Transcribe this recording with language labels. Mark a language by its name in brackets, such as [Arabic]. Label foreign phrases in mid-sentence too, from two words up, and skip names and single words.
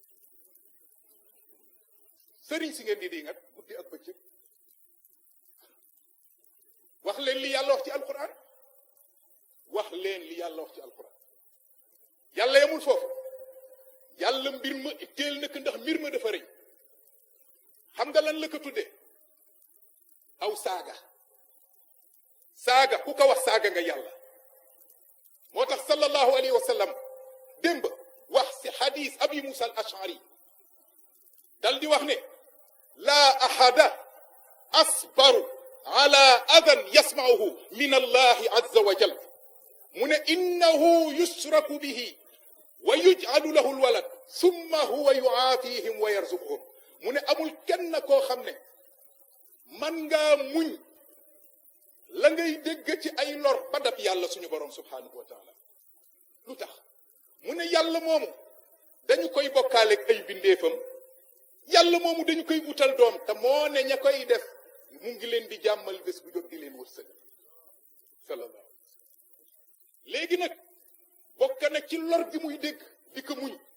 [Wolof] sëriñ si ngeen di diingat guddi ak bëccëg wax leen li yàlla wax ci alquran wax leen li yàlla wax ci alquran yàlla yamul foofu yàlla mbir ma itteel na ko ndax mbir ma dafa rëy xam nga lan la ko tudde aw saaga ku ko wax saaga nga yàlla moo tax [Arabic] صلى الله عليه وسلم [Wolof] démb wax si xadis abi musa al ashari dal di wax ne [Arabic] لا أحد أصبر على أذى يسمعه من الله عز وجل [Wolof] mu ne [Arabic] إنه يشرك به ويجعل له الولد ثم هو يعافيهم ويرزقهم [Wolof] mu ne amul kenn koo xam ne man ngaa muñ la ngay dégg ci ay lor ba dab yàlla suñu borom [Arabic] سبحانه وتعالى [Wolof] lu tax mu ne yàlla moomu dañu koy bokkaaleeg ay bindeefam yàlla moomu dañu koy wutal doom te moo ne ña koy def mu ngi leen di jàmmal bés bu jot di leen wërsëg sallallahu léegi nag bokk na ci lor gi muy dégg di ko muñ